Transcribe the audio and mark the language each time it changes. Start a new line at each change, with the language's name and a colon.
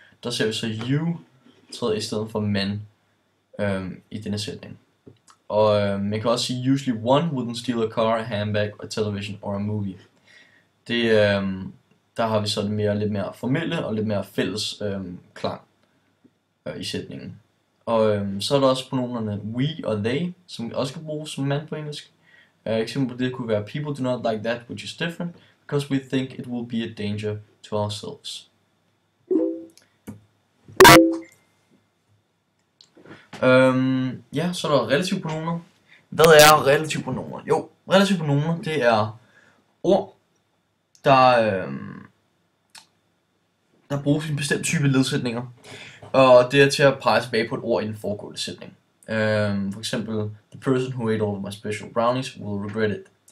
Danish: Der ser vi så you træder i stedet for man i denne sætning. Og man kan også sige
English: usually one wouldn't steal a car, a handbag, a television or a movie.
Danish: Det, der har vi så lidt mere formelle og lidt mere fælles klang i sætningen. Og så er der også pronomerne we og they, som også kan bruges som man på engelsk. Eksempel på det kunne være
English: people do not like that which is different, because we think it will be a danger to ourselves.
Danish: Ja, så er der relative pronomer. Hvad er relative pronomer? Jo, relative pronomer det er ord, der bruges i en bestemt type ledsætninger. Og det er til at pege tilbage på et ord i den foregående sætning. For eksempel,
English: the person who ate all of my special brownies will regret it.